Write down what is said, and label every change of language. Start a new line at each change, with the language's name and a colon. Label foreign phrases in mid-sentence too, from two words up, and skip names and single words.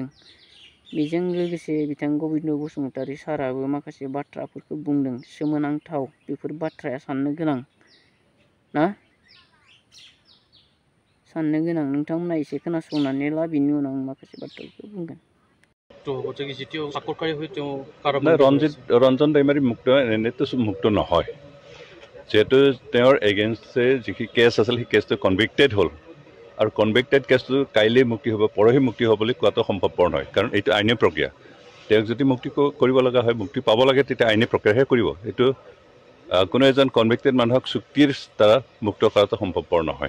Bodo: बेजों लोगोसे बिथां गबिन्द बसुमतारी साराबो माखासे बाथ्राफोरखौ बुंदों सोमोनांथाव बेफोर बाथ्राया साननो गोनां ना साननो गोनां नोंथांमोना एसे खोनासंनानै ला बिनि उनाव आं माखासे बाथ्राफोरखौ बुंगोन।
Assamese: ৰঞ্জন দৈমাৰী মুক্ত এনেতো মুক্ত নহয় যিহেতু তেওঁৰ এগেইনষ্টে যিখিনি কেছ আছিল সেই কেছটো কনভিক্টেড হ'ল আৰু কনভিক্টেড কেছটো কাইলৈ মুক্তি হ'ব পৰহি মুক্তি হ'ব বুলি কোৱাটো সম্ভৱপৰ নহয় কাৰণ এইটো আইনী প্ৰক্ৰিয়া তেওঁক যদি মুক্তি কৰিব লগা হয় মুক্তি পাব লাগে তেতিয়া আইনী প্ৰক্ৰিয়াহে কৰিব এইটো কোনো এজন কনভিক্টেড মানুহক চুক্তিৰ দ্বাৰা মুক্ত কৰাটো সম্ভৱপৰ নহয়।